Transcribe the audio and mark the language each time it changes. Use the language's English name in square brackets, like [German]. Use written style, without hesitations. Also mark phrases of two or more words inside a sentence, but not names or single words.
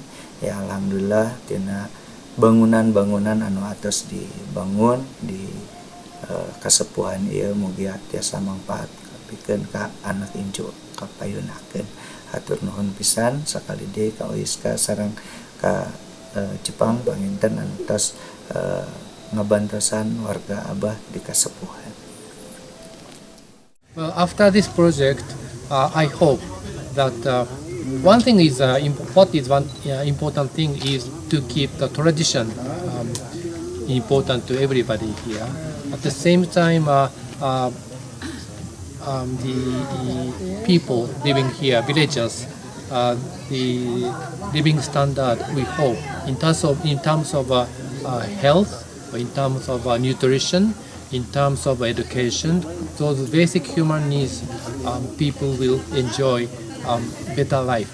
[Sundanese] Ya alhamdulillah tina bangunan-bangunan anu atos dibangun di Kasepuhan ieu mugi tiasa mangpaat kapikeun ka anak incu kapayunakeun. Hatur nuhun pisan sakali deui ka OISKA sareng ka Jepang panginten anu tos ngabantosan warga Abah di Kasepuhan. [English] Well, after this project, I hope that one thing is important thing is to keep the tradition important to everybody here. At the same time, the people living here, villagers, the living standard we hope in terms of health, in terms of nutrition, in terms of education, those basic human needs, people will enjoy better life.